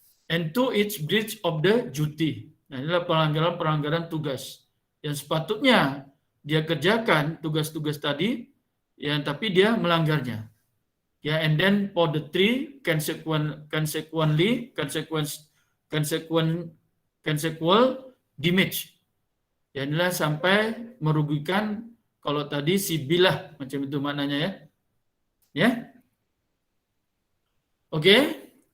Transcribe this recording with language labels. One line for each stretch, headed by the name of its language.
English: And to its breach of the duty.
Malay: Nah, inilah pelanggaran tugas yang sepatutnya dia kerjakan tugas-tugas tadi, tapi dia melanggarnya.
English: And then for the three consequential damage.
Malay: Inilah sampai merugikan kalau tadi si bilah macam itu maknanya ya. Oke.